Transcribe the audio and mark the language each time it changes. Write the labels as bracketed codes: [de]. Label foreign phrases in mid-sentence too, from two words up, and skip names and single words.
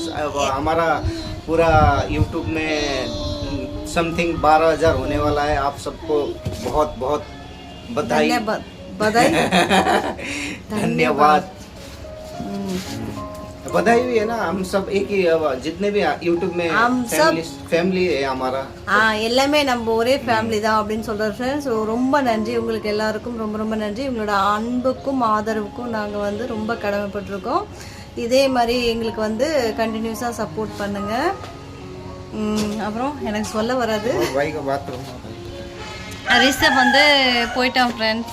[hi] अब हमारा पूरा यूट्यूब में समथिंग 12,000 होने वाला है। आप सबको बहुत बहुत बधाई। धन्यवाद। बधाई भी है ना, हम सब एक ही, जितने भी यूट्यूब में हम सब फैमिली है हमारा। [ta] எல்லாமே நம்ம ஒரே ஃபேமிலி தான் அப்படின்னு சொல்கிறேன் ஃப்ரெண்ட்ஸ். ரொம்ப நன்றி உங்களுக்கு எல்லாருக்கும், ரொம்ப ரொம்ப நன்றி. உங்களோட அன்புக்கும் ஆதரவுக்கும் நாங்கள் வந்து ரொம்ப கடமைப்பட்டிருக்கோம். இதே மாதிரி எங்களுக்கு வந்து கண்டினியூஸாக சப்போர்ட் பண்ணுங்கள். அப்புறம் எனக்கு சொல்ல வராது. ரிஷப் வந்து போயிட்டான் ஃப்ரெண்ட்ஸ்.